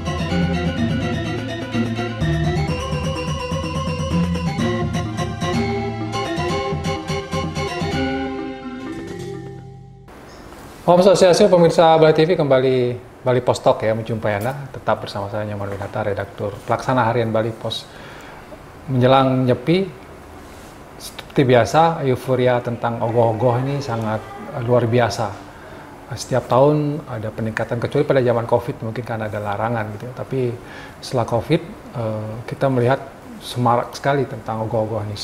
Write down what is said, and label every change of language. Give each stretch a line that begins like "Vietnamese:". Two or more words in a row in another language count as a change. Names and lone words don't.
Balinese: Om Swastiastu,
Indonesian: pemirsa Bali TV, kembali Bali Pos Talk ya, menjumpai Anda. Tetap bersama saya Nyoman Winata, redaktur pelaksana harian Bali Pos. Menjelang Nyepi, seperti biasa, euforia tentang ogoh-ogoh ini sangat luar biasa. Setiap tahun ada peningkatan, kecuali pada zaman COVID mungkin karena ada larangan gitu. Tapi setelah COVID, kita melihat semarak sekali tentang ogoh-ogoh ini.